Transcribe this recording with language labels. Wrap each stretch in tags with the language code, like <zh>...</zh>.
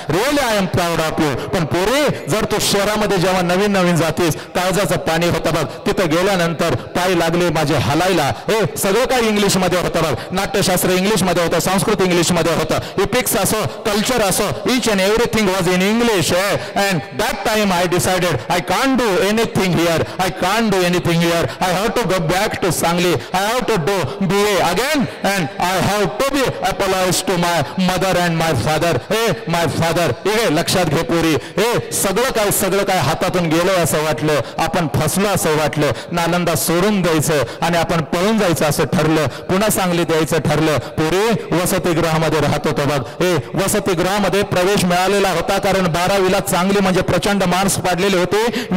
<en>Really I am proud of you.</en> <mr>पण पोरी जर तू शहरामध्ये जेव्हा नवीन जातीस काळजाचं पाणी होतं बघ तिथं गेल्यानंतर पाय लागले माझे हलायला सगळं काही इंग्लिश मध्ये होतं बघ नाट्यशास्त्र इंग्लिश मध्ये होतं संस्कृत इंग्लिश मध्ये होतं इपिक्स असो कल्चर असो</mr> <en>each and everything was in English and that time I decided I can't do anything here. I can't do anything here. I have to go back to Sangli. I have to do BA again and I have to be apologize to my mother and my father. My father.</en> <mr>लक्षात घे पोरी सगळं काय हातातून गेलं असं वाटलं आपण फसलो असं वाटलं नालंदा सोडून द्यायचं आणि आपण पळून जायचं असं ठरलं पुन्हा सांगली द्यायचं ठरलं. पोरी वसतिगृहामध्ये राहत होतो बघ वसतिगृहामध्ये प्रवेश मिळालेला होता कारण 12वीला चांगली म्हणजे प्रचंड मार्क्स पाडलेले होते</mr>